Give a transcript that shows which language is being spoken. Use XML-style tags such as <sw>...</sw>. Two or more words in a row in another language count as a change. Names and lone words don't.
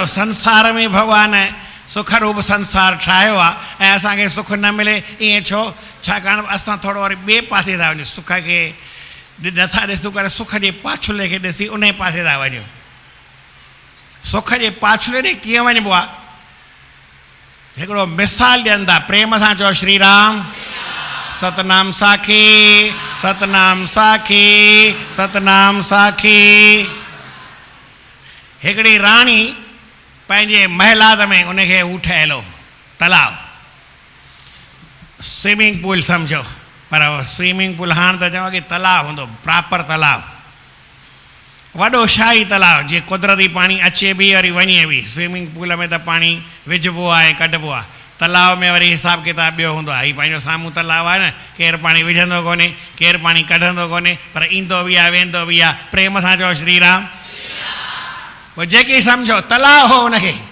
<sd>संसार में भॻवान सुख रूप संसार ठाहियो आहे ऐं असांखे सुख न मिले ईअं छो छाकाणि असां थोरो वरी ॿिए पासे था वञूं सुख खे नथा ॾिसूं करे सुख जे पाछुले खे ॾिसी उन पासे था वञूं सुख जे पाछुले ॾे कीअं वञिबो आहे हिकिड़ो मिसाल ॾियनि था प्रेम सां चओ श्री राम सतनाम साखी सतनाम साखी सतनाम साखी हिकिड़ी राणी पंहिंजे महिलात में उनखे हू ठहियलो तलाव</sd> <en>swimming pool</en> <sd>सम्झो पर</sd> <en>swimming pool</en> <sd>हाणे त चवां की तलाव हूंदो प्रॉपर तलाव वॾो शाही तलाव जीअं कुदरती पाणी अचे बि वरी वञे बि</sd> <en>swimming pool</en> <sd>में त पाणी विझिबो आहे कढिबो आहे तलाव में वरी हिसाब किताब ॿियो हूंदो आहे हीउ पंहिंजो साम्हूं तलाव आहे न केरु पाणी विझंदो कोन्हे केरु पाणी कढंदो कोन्हे पर ईंदो बि आहे वेंदो बि आहे प्रेम सां चओ श्री राम पोइ जेकी सम्झो तलाव हो उनखे</sd>